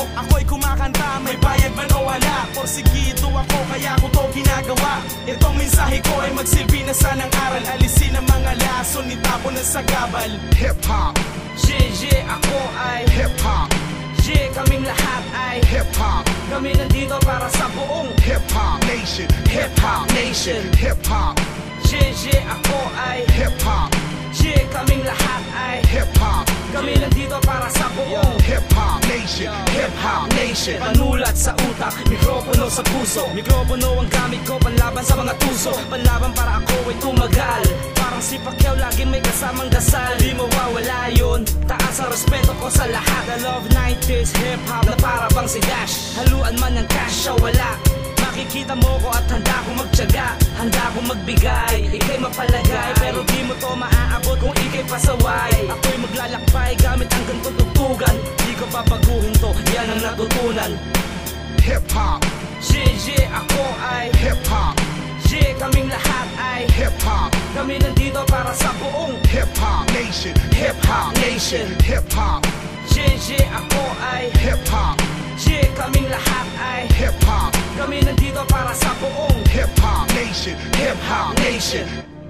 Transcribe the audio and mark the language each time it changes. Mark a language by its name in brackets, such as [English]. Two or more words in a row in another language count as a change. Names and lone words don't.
[Filipino] Ako'y kumakanta, may bayad man o wala. Porsigido ako, kaya ko to ginagawa. Itong mensahe ko ay magsilbi na sanang aral. Alisin ang mga lason, itapon na sa gabal. [English] Hip hop. [Filipino] Ako ay [English] Hip hop. [Filipino] kaming lahat ay [English] Hip hop. [Filipino] kami nandito para sa buong [English] Hip hop nation. Hip hop nation. Hip hop. [Filipino] Ako ay [English] Hip hop. [Filipino] kaming lahat ay [English] Hip hop. [Filipino] kami nandito para sa buong [English] Hip hop nation. Hip hop nation. [Filipino] panulat sa utak, mikropono sa puso. Mikropono ang gamit ko, panlaban sa mga tuso. Panlaban para ako ay tumagal. Parang si Pacquiao, lagi may kasamang dasal. Di mawawala yun, taas ang respeto ko sa lahat. [English] I love 90s hip-hop [Filipino] na para bang si Dash. Haluan man ng cash o wala, makikita mo ko at handa ko magtiyaga. Handa ko magbigay, ika'y mapalagay. Pero di mo to maaabot kung ika'y pasaway. Ako'y maglalakbay gamit ang ganitong tugtugan. Di ko papaguhin to, yan ang natutunan. [English] Hip hop. [Filipino] Ako ay [English] Hip hop. [Filipino] kaming lahat ay [English] Hip hop. [Filipino] kami nandito para sa buong [English] Hip hop nation. Hip hop nation. Hip hop. [Filipino] Ako ay [English] Hip hop. [Filipino] kaming lahat ay [English] Hip hop. [Filipino] kami nandito para sa buong [English] Hip hop nation. Hip hop nation.